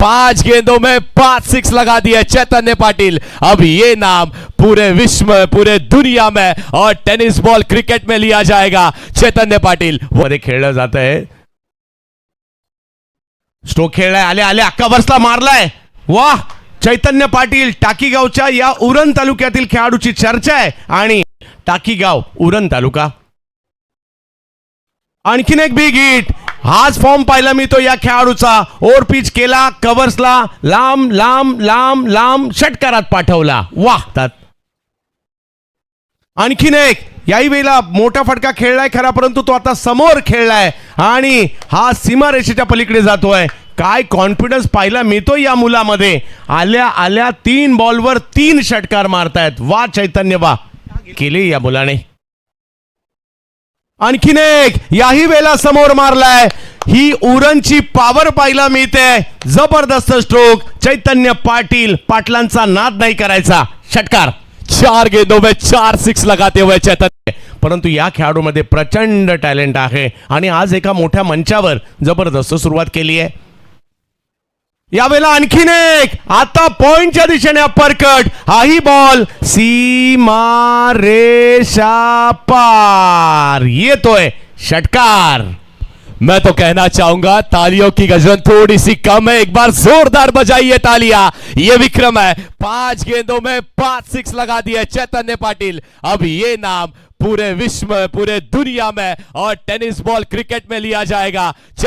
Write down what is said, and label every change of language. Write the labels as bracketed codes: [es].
[hi] 5 गेंदों में 5 सिक्स लगा दिए चैतन्य पाटिल। अब ये नाम पूरे विश्व में, पूरे दुनिया में और टेनिस बॉल क्रिकेट में लिया जाएगा। [mr] चैतन्य पाटिल वर खेळलं जात आहे, स्ट्रोक खेळलाय, आले आले अक्का बसला मारलाय, वाह! चैतन्य पाटील टाकीगावच्या या उरण तालुक्यातील खेळाडूची चर्चा आहे आणि टाकीगाव उरण तालुका आणखीन एक बिग हिट। हाच फॉर्म पाहिला मी तो या खेळाडूचा, ओव्हर पिच केला, कव्हर्सला लांब लांब लांब लांब षटकारात पाठवला, वाह! आणखीन एक, याही वेळेला मोठा फटका खेळलाय खरा, परंतु तो आता समोर खेळलाय आणि हा सीमारेषेच्या पलीकडे जातोय। काय कॉन्फिडन्स पाहिला मिळतो या मुलामध्ये, आल्या आल्या 3 बॉलवर 3 षटकार मारतायत, वा चैतन्य वा केले या मुलाने। आणखीन एक, याही वेळेला समोर मारलाय, ही उरणची पॉवर पाहिला मिळते, जबरदस्त स्ट्रोक। चैतन्य पाटील, पाटलांचा नाद नाही करायचा, षटकार। [hi] 4 गेंदों में 4 सिक्स लगाते हुए चैतन्य। [mr] परंतु या खेळाडूमध्ये प्रचंड टॅलेंट आहे आणि आज एका मोठ्या मंचावर जबरदस्त सुरुवात केली आहे। यावेळेला आणखीन एक, आता पॉइंटच्या दिशेने अपरकट, हाही बॉल सीमा रेषा पार, येतोय षटकार। [hi] मैं तो कहना चाहूंगा तालियों की गजन थोड़ी सी कम है, एक बार जोरदार बजाइए तालियां। ये विक्रम है, 5 गेंदों में 5 सिक्स लगा दिए चैतन्य पाटिल। अब ये नाम पूरे विश्व में, पूरे दुनिया में और टेनिस बॉल क्रिकेट में लिया जाएगा।